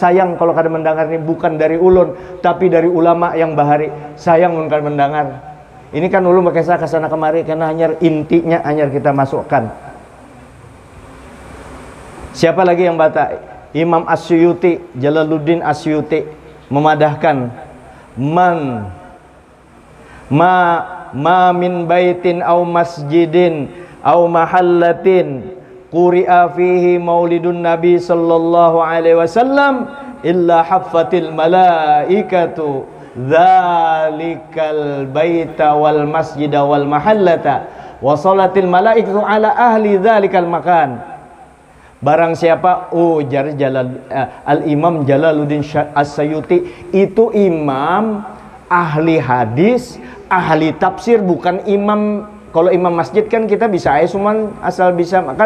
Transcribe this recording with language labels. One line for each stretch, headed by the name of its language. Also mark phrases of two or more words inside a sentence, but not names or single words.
Banjar: Sayang kalau kada mendengar ini bukan dari ulun, tapi dari ulama yang bahari. Sayang mun kada mendengar. Ini kan ulun pakai saya kesana kemari karena hanya intinya hanya kita masukkan.
Indonesian: Siapa lagi yang baca?
Arabic: Imam Asyuyuti, Jalaluddin Asyuyuti memadahkan ما من بيت أو مسجد أو محلة قرئ فيه مولد النبي صلى الله عليه وسلم إلا حفت الملائكة ذلك البيت والمسجد والمحلة وصلت الملائكة على أهل ذلك المكان.
Indonesian: Barang siapa ujar Al-Imam Jalaluddin As-Sayuti, itu imam ahli hadis, ahli tafsir, bukan imam. Kalau imam masjid kan kita bisa cuman asal bisa makan.